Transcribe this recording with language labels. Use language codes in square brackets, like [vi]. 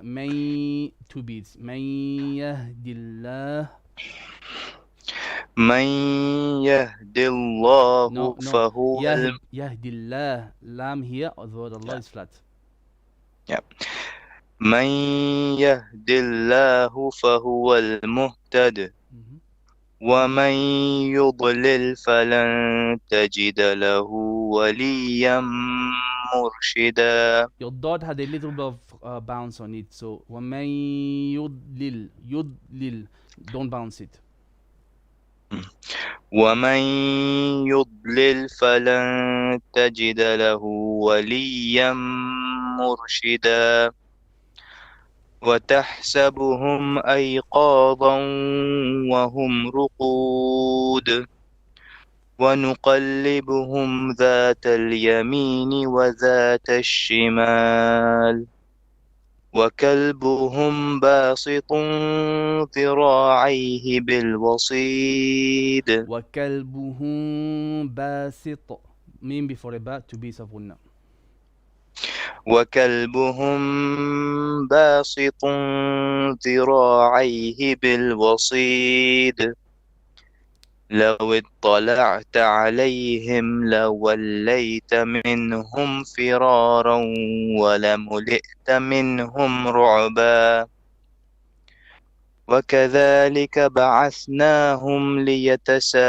[en] من two beats. [ar] من يهد الله. من يهد الله فهو يهد الله. [en] Lam here, or the word Allah is flat. Yeah. [ar] من يهد الله فهو المهتد ومن يضلل فلن تجد له وليا مرشدا. [en] Your dot had a little bit of bounce on it, so [ar] ومن يضلل, [en] don't bounce it. [ar] ومن يضلل فلن تجد له وليا مرشدا وتحسبهم أيقاظا وهم رقود ونقلبهم ذات اليمين وذات الشمال وكلبهم باسط ذراعيه بالوصيد. وكلبهم باسط. [en] Mean before a ba, to be سفغنا. [ar] وكلبهم باسط ذراعيه بالوصيد لو اطلعت عليهم لوليت منهم فرارا ولملئت منهم رعبا وكذلك بعثناهم ليتساءلوا